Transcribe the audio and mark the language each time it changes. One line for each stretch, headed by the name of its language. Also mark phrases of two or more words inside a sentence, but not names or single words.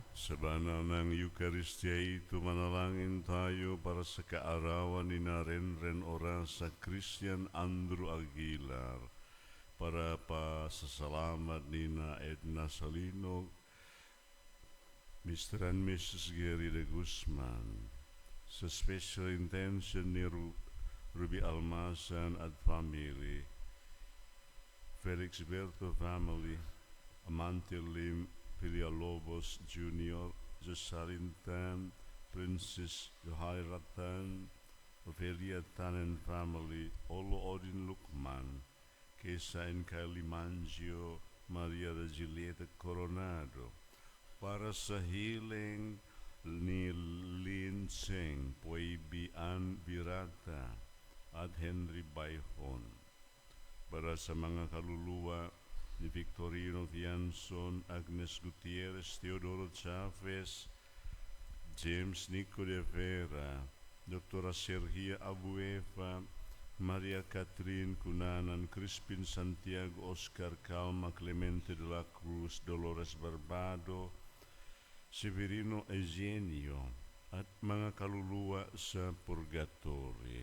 Filipino: Sa banal ng Eucharistia, tumanalangin tayo para sa kaarawan ni Renren Oras sa Christian Andrew Aguilar, para pa sa salamat ni na Edna Salinog, Mr. and Mrs. Gary de Guzman, sa
English: special intention
Filipino: ni Ruby Almasan at family, Felix Berto family, Amante Lim Villalobos Jr., Josalintan, Princess Johairatan, Ophelia Tannen family, Olo Odin Lukman, Kesain Calimangio, Maria de Julieta Coronado, para sa healing ni Lin Seng, Puebi Ann Virata, at Henry Bayhon, para sa mga kaluluwa ni Victorino Fianson, Agnes Gutierrez, Teodoro Chavez, James Nico de Vera, Dr. Sergia Abuefa, Maria Catherine Cunanan, Crispin Santiago, Oscar Calma, Clemente de la Cruz, Dolores Barbado, Severino Eugenio, at mga kaluluwa sa purgatory.